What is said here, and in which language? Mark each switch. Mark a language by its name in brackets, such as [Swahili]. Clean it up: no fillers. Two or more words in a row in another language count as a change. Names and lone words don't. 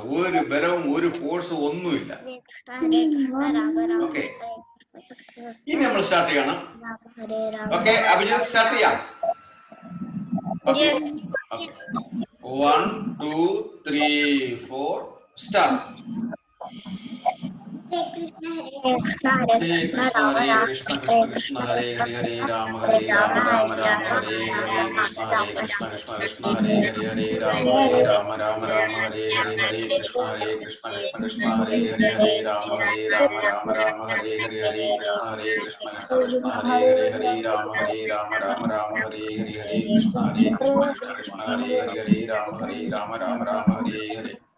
[Malayalam] ഒരു ബലവും ഒരു ഫോഴ്സും ഒന്നുമില്ല. ഓക്കെ, ഇനി നമ്മൾ സ്റ്റാർട്ട് ചെയ്യണം. ഓക്കെ, അഭിജിത്ത് സ്റ്റാർട്ട് ചെയ്യാം. 1 2 3 4 സ്റ്റാർട്ട്. Hare Krishna Krishna Krishna Hare Hare Hare Rama Rama Rama Hare Hare Krishna Krishna Krishna Hare Hare Hare Rama Rama Hare Hare Hare Krishna Krishna Krishna Hare Hare Hare Rama Rama Hare Hare Hare Krishna Krishna Krishna Hare Hare Hare Rama Rama Hare Hare Hare Krishna Krishna Hare Hare Hare Rama Rama Hare Hare